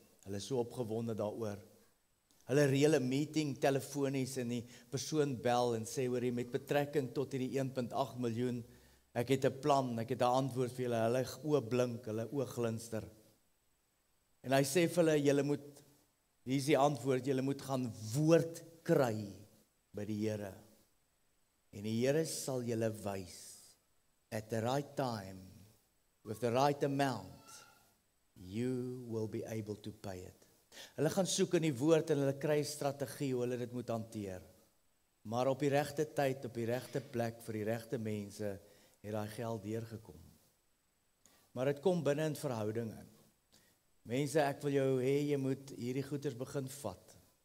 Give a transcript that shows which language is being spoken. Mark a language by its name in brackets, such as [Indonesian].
[Afrikaans] Hulle is so opgewonde daaroor. Hulle reël 'n meeting telefonies en die persoon bel en sê hoor jy met betrekking tot hierdie 1.8 miljoen, ek het 'n plan, ek het 'n antwoord vir julle. Hulle oë blink, hulle oë glinster. En hy sê vir hulle, julle moet, hier is die antwoord, julle moet gaan woord kry by die Here. En die Here sal julle wys, [English] at the right time, with the right amount, you will be able to pay it. [Afrikaans] Hulle gaan soek in die woord en hulle kry 'n strategie hoe hulle dit moet hanteer. Maar op die regte tyd, op die regte plek, vir die regte mense, het daai geld deurgekom. Maar dit kom binne in verhoudinge. Mense, ek wil jou hê, jy moet hierdie goeders begin vat.